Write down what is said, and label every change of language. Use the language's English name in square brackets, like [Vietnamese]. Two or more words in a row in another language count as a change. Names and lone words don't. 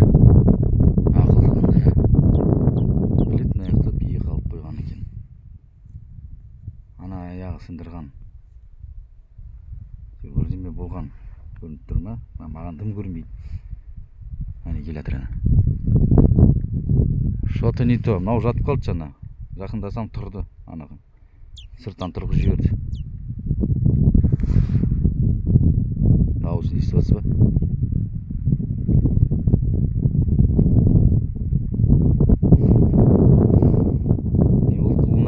[Kazakh] Ақылды қандай. Білетін аяқта бие қалып қойған екен. Ана аяғы сындырған. Бірдеме болған. Көрініп тұр ма? Маған дым көрінбейді. Ана келе жатыр ана. [Russian] Что-то не то. [Kazakh] Мынау жатып қалды жаңа. Жақындасам тұрды анаға. Сырттан тұрғызып жіберді. Дауысын естіп жатсыз ба? Не болды құлына?